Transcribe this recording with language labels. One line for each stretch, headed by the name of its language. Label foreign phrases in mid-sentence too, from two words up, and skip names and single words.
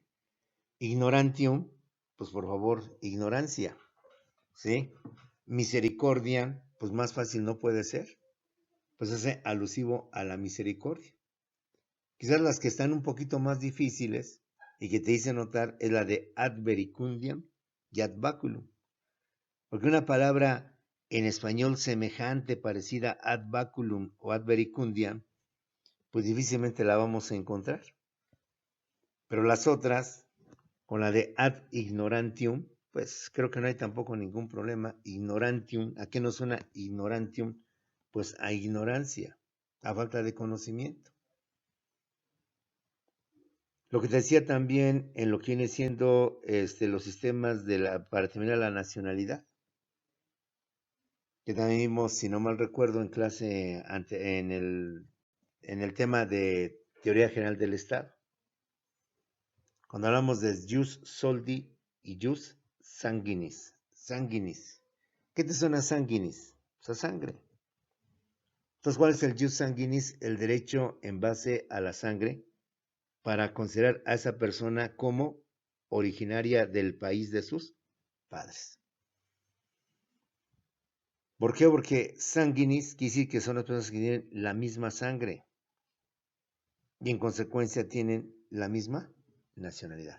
Spanish: Ignorantium, pues por favor, ignorancia. ¿Sí? Misericordia, pues más fácil no puede ser. Pues hace alusivo a la misericordia. Quizás las que están un poquito más difíciles y que te hice notar es la de
Latin: ad verecundiam
Spanish: y
Latin: ad baculum.
Spanish: Porque una palabra en español semejante, parecida a
Latin: ad baculum
Spanish: o
Latin: ad verecundiam,
Spanish: pues difícilmente la vamos a encontrar. Pero las otras, con la de
Latin: ad ignorantium,
Spanish: pues creo que no hay tampoco ningún problema. Ignorantium, ¿a qué nos suena ignorantium? Pues a ignorancia, a falta de conocimiento. Lo que te decía también en lo que viene siendo los sistemas para determinar la nacionalidad, que también vimos, si no mal recuerdo, en clase en el tema de teoría general del Estado. Cuando hablamos de
Latin: jus soldi
Spanish: y
Latin: jus sanguinis.
Spanish: Sanguinis. ¿Qué te suena sanguinis? O sea, sangre. Entonces, ¿cuál es el
Latin: jus sanguinis?
Spanish: El derecho en base a la sangre para considerar a esa persona como originaria del país de sus padres. ¿Por qué? Porque sanguinis quiere decir que son las personas que tienen la misma sangre y en consecuencia tienen la misma nacionalidad.